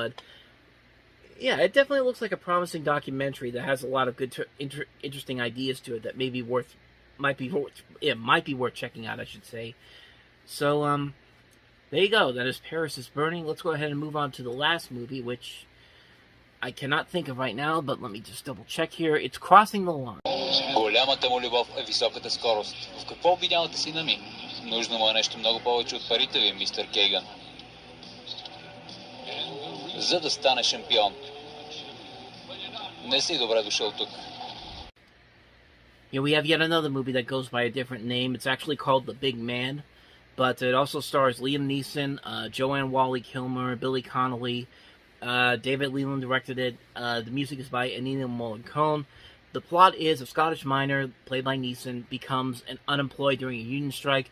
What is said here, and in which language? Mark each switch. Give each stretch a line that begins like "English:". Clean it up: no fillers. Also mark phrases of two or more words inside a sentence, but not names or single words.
English: But yeah, it definitely looks like a promising documentary that has a lot of good, interesting ideas to it that might be worth checking out, I should say. So there you go. That is Paris is Burning. Let's go ahead and move on to the last movie, which I cannot think of right now, but let me just double check here. It's Crossing the Line.
Bulgarian: Голямата му любов е високата скорост. В какво обвинявате сина ми? Нужно му е нещо много повече от парите ви, мистер Кейган. За да стане шампион. Не си добре дошъл тук.
English: We have yet another movie that goes by a different name. It's actually called The Big Man, but it also stars Liam Neeson, Joanne Whalley-Kilmer, Billy Connolly. David Leland directed it. The music is by Ennio Morricone. The plot is a Scottish miner, played by Neeson, becomes unemployed during a union strike.